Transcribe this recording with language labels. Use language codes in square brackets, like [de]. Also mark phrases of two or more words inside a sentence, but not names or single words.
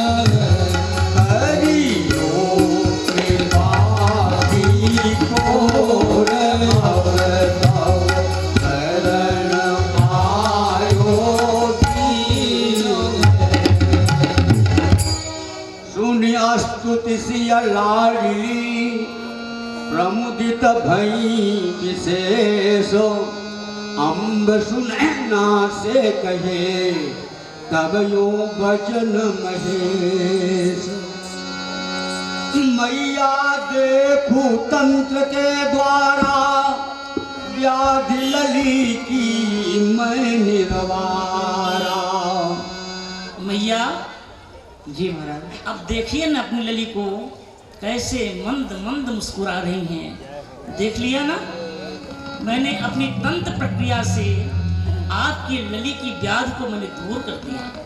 [hi] करियो कृपा की तोर अवतु शरण आयो दीन सुनि स्तुति सिया लाड़ी प्रमुदित भई विशेष अम्ब सुने ना से कहे तब यो वचन महेश मैया देखू तंत्र के द्वारा व्याधि लली की मैं निर्वारा। मैया जी महाराज। अब देखिए ना अपनी लली को कैसे मंद मंद मुस्कुरा रही हैं। देख लिया ना, मैंने अपनी तंत्र प्रक्रिया से आपकी लली की व्याधि को मैंने दूर कर दिया।